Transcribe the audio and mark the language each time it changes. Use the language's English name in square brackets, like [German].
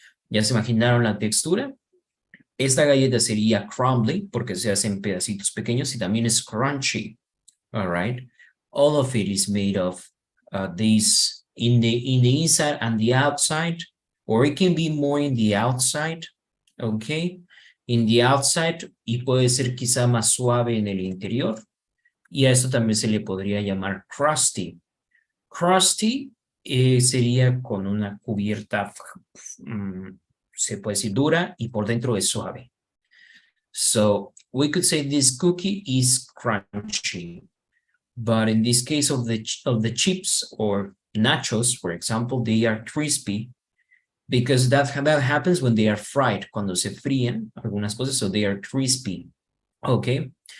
[Spanish] ¿Ya se imaginaron la textura? Esta galleta sería crumbly porque se hace en pedacitos pequeños y también es crunchy, all right? [English] All of it is made of these in the inside and the outside, or it can be more in the outside, okay? In the outside, [Spanish] y puede ser quizá más suave en el interior, y a eso también se le podría llamar crusty. Crusty sería con una cubierta, se puede decir dura, y por dentro es suave. [English] So we could say this cookie is crunchy. But in this case of the chips or nachos, for example, they are crispy because that happens when they are fried, [Spanish] cuando se fríen algunas cosas, [English] so they are crispy, okay?